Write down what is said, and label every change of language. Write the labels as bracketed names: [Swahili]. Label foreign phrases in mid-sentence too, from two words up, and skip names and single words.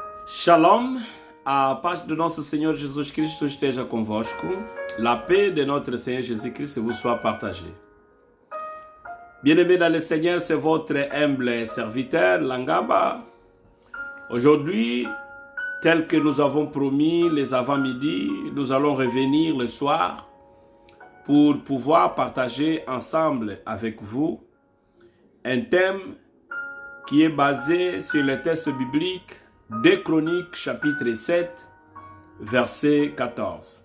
[Portuguese] Shalom, a paz do nosso Senhor Jesus Cristo esteja convosco. [French] La paix de notre Seigneur Jésus-Christ vous soit partagée. Bien-aimés dans le Seigneur, c'est votre humble serviteur, Langaba. Aujourd'hui, tel que nous avons promis les avant-midi, nous allons revenir le soir pour pouvoir partager ensemble avec vous un thème qui est basé sur le texte biblique 2 Chroniques chapitre 7 verset 14.